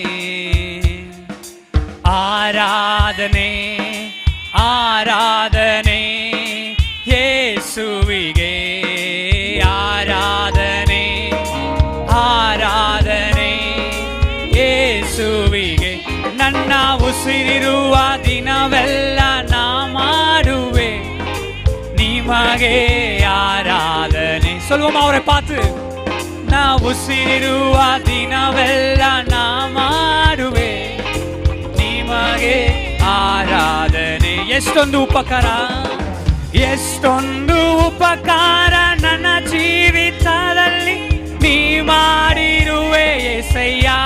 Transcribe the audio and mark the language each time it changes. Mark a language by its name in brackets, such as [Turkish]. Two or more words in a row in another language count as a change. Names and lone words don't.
[Kannada] ಆರಾಧನೆ ಆರಾಧನೆ ಯೇಸುವಿಗೆ ಆರಾಧನೆ. ಆರಾಧನೆ ಯೇಸುವಿಗೆ. ನನ್ನ ಉಸಿರಿರುವ ದಿನವೆಲ್ಲ ನಾ ಮಾಡುವೆ ನಿಮಗೆ ಆರಾಧನೆ. [Tamil] சொல்லுவோமா அவரை பார்த்து? [Kannada] ನಾ ಉಸಿರಿರುವ ದಿನವೆಲ್ಲ ನಾ ಮಾಡುವೆ ನಿಮಗೆ ಆರಾಧನೆ. ಎಷ್ಟೊಂದು ಉಪಕಾರ ನನ್ನ ಜೀವಿತದಲ್ಲಿ ನೀ ಮಾಡಿರುವೆ యేసయ్య.